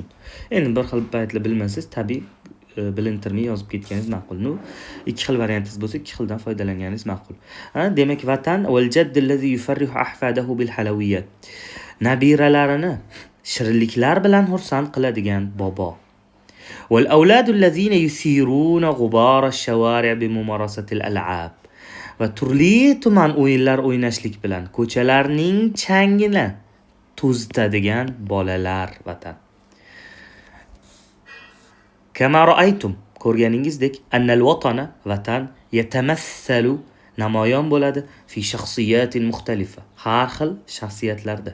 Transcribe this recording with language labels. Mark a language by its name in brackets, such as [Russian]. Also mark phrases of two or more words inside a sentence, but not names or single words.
[Uzbek] Endi bir xil paytlar bilmasangiz, tabiiy bilintirmay yozib ketganingiz ma'qul. Ikki xil variantingiz bo'lsa, ikki xildan foydalanganingiz ma'qul. Demak, [Arabic] وطن والجد الذي يفرح أحفاده بالحلويات. [Uzbek] Nabiralarini shirinliklar bilan xursand qiladigan bobo. [Arabic] والأولاد الذين يثيرون غبار الشوارع بممارسة الألعاب. [Uzbek] Va turli tuman o'yinlar o'ynashlik bilan ko'chalarning changini to'zitadigan bolalar vatan. [Arabic] كما رأيتم, ko'rganingizdek, أن الوطن، وطن يتمثل, [Uzbek] namoyon bo'ladi [Arabic] في شخصية مختلفة, [Uzbek] har xil shaxsiyatlarda.